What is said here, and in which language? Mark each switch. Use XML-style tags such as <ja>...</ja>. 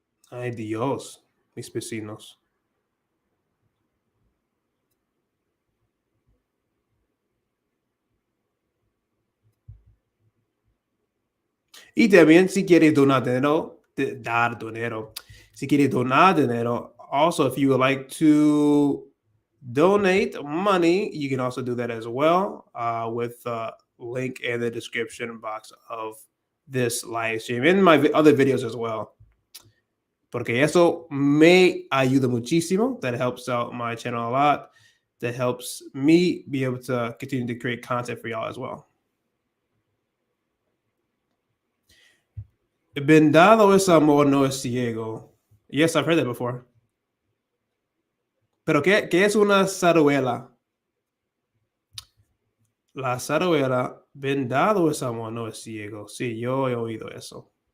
<es>Ay, Dios, mis vecinos. Y también si quieres donar dinero, dar dinero. Si quieres donar dinero,</es> <en>also if you would like to donate money, you can also do that as well with the link in the description box of this live stream and my other videos as well.</en> <es>Porque eso me ayuda muchísimo.</es> <en>That helps out my channel a lot. That helps me be able to continue to create content for y'all as well.</en> <es>Vendado es amor, no es ciego.</es> <en>Yes, I've heard that before.</en> <es>Pero ¿qué es una zarzuela? La zarzuela, vendado es amor, no es ciego. Sí, yo he oído eso.</es>